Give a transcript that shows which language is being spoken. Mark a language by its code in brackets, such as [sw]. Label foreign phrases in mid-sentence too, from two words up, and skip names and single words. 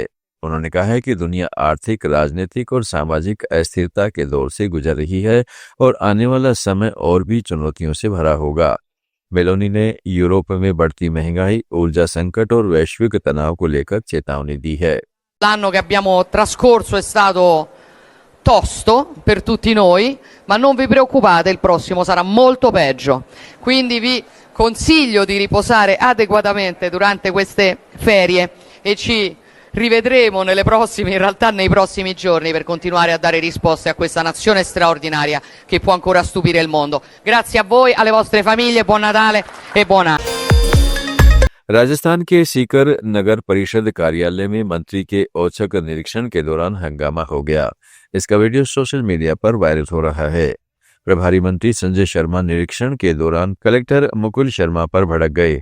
[hi] उन्होंने कहा है कि दुनिया आर्थिक, राजनीतिक और सामाजिक अस्थिरता के दौर से गुजर रही है और आने वाला समय और भी चुनौतियों से भरा होगा। मेलोनी ने यूरोप में बढ़ती महंगाई, ऊर्जा संकट और वैश्विक तनाव को लेकर चेतावनी दी है। [it] L'anno che abbiamo trascorso è stato tosto per tutti noi, ma non vi preoccupate, il prossimo sarà molto peggio. Quindi vi consiglio di riposare adeguatamente durante queste ferie e ci rivedremo in realtà nei prossimi giorni per continuare a dare risposte a questa nazione straordinaria che può ancora stupire il mondo. Grazie a voi, alle vostre famiglie, buon Natale e buon anno। [hi] राजस्थान के सीकर नगर परिषद कार्यालय में मंत्री के औचक निरीक्षण के दौरान हंगामा हो गया। इसका वीडियो [en] social media [hi] पर वायरल हो रहा है। प्रभारी मंत्री संजय शर्मा निरीक्षण के दौरान कलेक्टर मुकुल शर्मा पर भड़क गए।